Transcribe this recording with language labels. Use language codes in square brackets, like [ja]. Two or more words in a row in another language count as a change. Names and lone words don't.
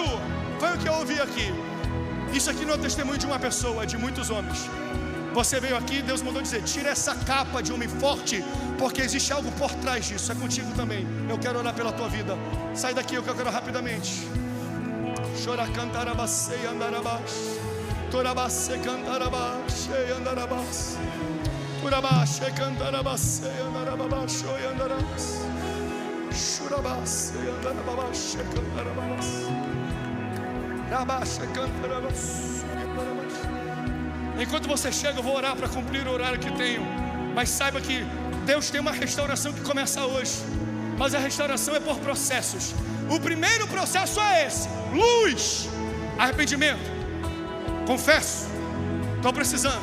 [pt] Foi o que eu ouvi aqui. Isso aqui não é testemunho de uma pessoa, é de muitos homens. Você veio aqui, Deus mandou dizer: tira essa capa de homem forte, porque existe algo por trás disso. É contigo também. Eu quero orar pela tua vida. Sai daqui, eu quero rapidamente. Chora, cantarabas, andarabas. Torabas, cantarabas, andarabas. Turabas, cantarabas, andarabas, andarabas. Churabas, andarabas, cantarabas. Rabas, cantarabas, andarabas. Enquanto você chega, eu vou orar para cumprir o horário que tenho. Mas saiba que Deus tem uma restauração que começa hoje. Mas a restauração é por processos. O primeiro processo é esse: luz, arrependimento. Confesso, estou precisando.